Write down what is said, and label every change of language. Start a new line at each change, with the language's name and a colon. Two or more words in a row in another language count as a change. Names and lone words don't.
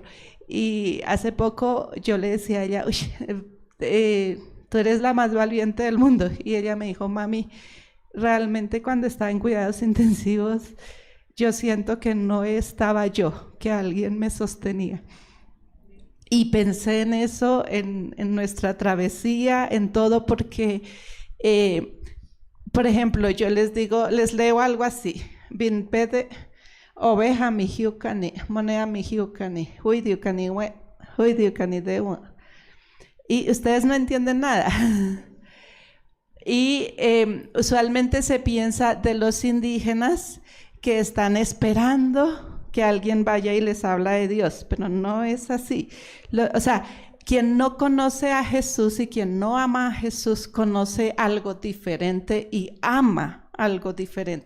Spanish: Y hace poco yo le decía a ella: tú eres la más valiente del mundo, y ella me dijo: mami, realmente cuando estaba en cuidados intensivos yo siento que no estaba yo, que alguien me sostenía. Y pensé en eso, en nuestra travesía, en todo, porque, por ejemplo, yo les digo, les leo algo así: Bin pede oveja mi hiukani, monea mi hiukani, huidiukani we, huidiukani de we. Y ustedes no entienden nada. Y usualmente se piensa de los indígenas que están esperando que alguien vaya y les habla de Dios, pero no es así. O sea, quien no conoce a Jesús y quien no ama a Jesús conoce algo diferente y ama algo diferente.